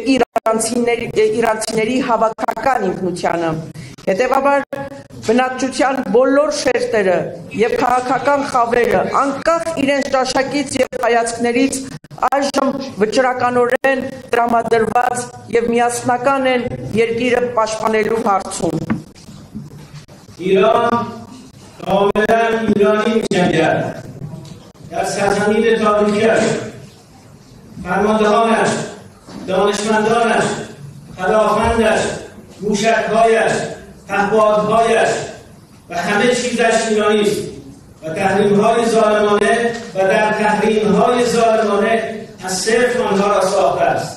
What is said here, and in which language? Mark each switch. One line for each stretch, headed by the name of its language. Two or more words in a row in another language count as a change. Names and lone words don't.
Armenian: իրանցիների հավաքական ինքնությանը։ Հետևաբար բնակչության բոլոր շերտերը եւ քաղաքական խավերը անկախ իրենց ճաշակից եւ հայացքներից այժմ վճռականորեն տրամադրված եւ միասնական են երկիրը պաշտպանելու հարցում։
Persian: ایران کاملا ایرانی می‌جنگد. در سرزمین تاریخی‌اش فرماندهانش دانشمندانش خداوندش موشک‌هایش پهپادهایش و همه چیزش ایرانی است و تحریم‌های ظالمانه و در تحریم‌های ظالمانه از صفر آنها را ساخته است.